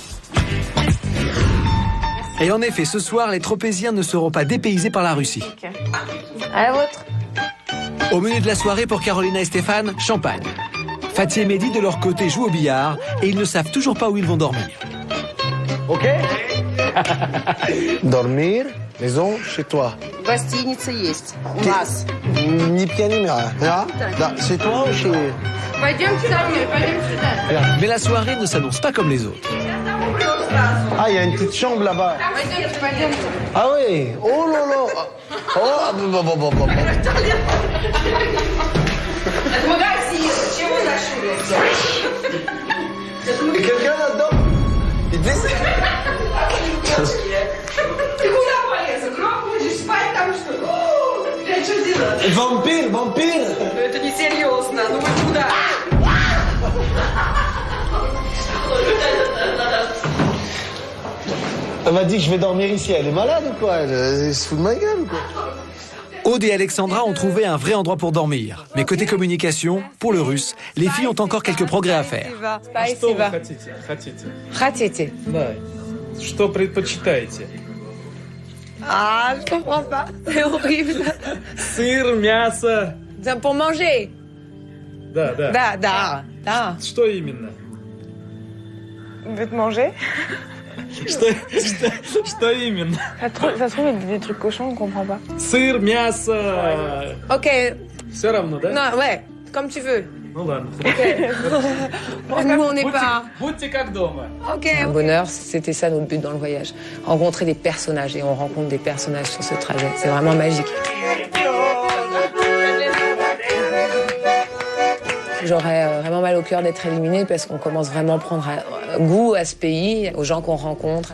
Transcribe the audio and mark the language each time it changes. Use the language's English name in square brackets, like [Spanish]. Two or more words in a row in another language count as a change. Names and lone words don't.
[French] Et en effet, ce soir, les Tropéziens ne seront pas dépaysés par la Russie. À la vôtre. Au menu de la soirée pour Carolina et Stéphane, champagne. Fatih et Mehdi, de leur côté, jouent au billard et ils ne savent toujours pas où ils vont dormir. Ok. Dormir, maison, chez toi. [Russian] Гостиница есть. У нас. [French] Ni pied ni mère. Là, chez toi ou chez... [Russian] Пойдемте домой, пойдем сюда. [French] Mais la soirée ne s'annonce pas comme les autres. Ah, il y a une petite chambre là-bas. [Russian] Пойдемте, пойдемте. [French] Ah oui. Oh là là. Oh, bon. [Russian] Это магазин. Чего зашли? [French] Et quelqu'un là-dedans? Il dit... [Russian] Ты куда полез? Гроб будешь спать там, что ли? Блядь, что делать? [French] Vampire. [Russian] Это не серьезно. Ну вы куда? [French] Elle m'a dit que je vais dormir ici. Elle est malade ou quoi? Elle se fout de ma gueule ou quoi? Aude et Alexandra ont trouvé un vrai endroit pour dormir. Mais côté communication, pour le russe, les filles ont encore quelques progrès à faire. [Russian] Спасибо. Хотите? Да. Что предпочитаете? [French] Ah, je comprends pas. C'est horrible. [Russian] Сыр, мясо. [French] Pour manger. [Russian] Да. Да. Что именно? [French] Vous voulez te manger? [Russian] Что именно? [French] Ça se trouve, il y a des trucs cochons, on comprend pas. [Russian] Сыр, мясо. Ok. Все равно, да? [French] Non, ouais, comme tu veux. [Russian] Ну ладно. [French] Nous, on n'est pas... [Russian] Будьте как дома. Ok. [French] Un bonheur, c'était ça notre but dans le voyage. Rencontrer des personnages, et on rencontre des personnages sur ce trajet. C'est vraiment magique. J'aurais vraiment mal au cœur d'être éliminée parce qu'on commence vraiment à prendre goût à ce pays, aux gens qu'on rencontre.